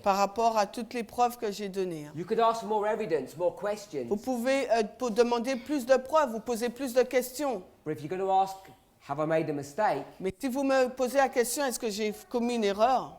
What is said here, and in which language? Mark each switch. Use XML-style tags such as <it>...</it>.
<fr>par rapport à toutes les preuves que j'ai données.</fr> <en>You could ask for more evidence, more questions.</en> <fr>Vous pouvez demander plus de preuves, vous poser plus de questions.</fr> <en>But if you're going to ask, have I made a mistake?</en> <fr>Mais si vous me posez la question, est-ce que j'ai commis une erreur?</fr>